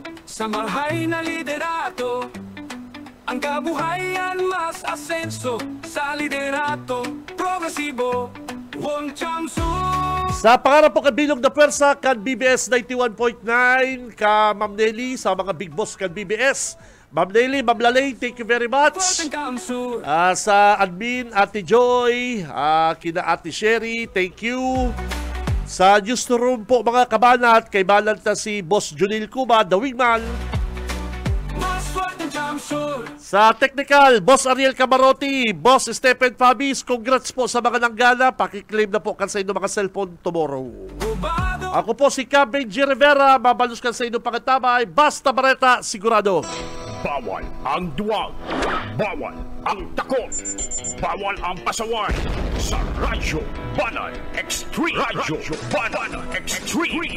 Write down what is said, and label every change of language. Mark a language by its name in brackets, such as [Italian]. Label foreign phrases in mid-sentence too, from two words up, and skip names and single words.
[Bikol] Sa marhay na liderato, ang kabuhayan mas asenso. Sa liderato, progresibo, wong chamsu. Sa pangarap po kabilog na pwersa, kan BBS 91.9, ka Ma'am Nelly, sa mga big boss kan BBS. Ma'am Nelly, Ma'am Lalay, [English] thank you very much. [Bikol] Sa admin, Ate Joy, kina Ate Sherry, [English] thank you. [Bikol] Sa newsroom po, mga kabanat, kay balanta si Boss Junil Cuba, [English] the wingman. [Bikol] Sa technical, Boss Ariel Camarotti, Boss Stephen Fabis, congrats po sa mga nanggana. Pakiklaim na po kan sa inyo mga cellphone tomorrow. Ako po si Benji Rivera, mabalus kan sa inyo pangatabay. Basta Bareta, sigurado. Bawal ang duwag. Bawal ang takot. Bawal ang pasaway. Sa Radyo Banat Extreme. Radyo Banat Extreme.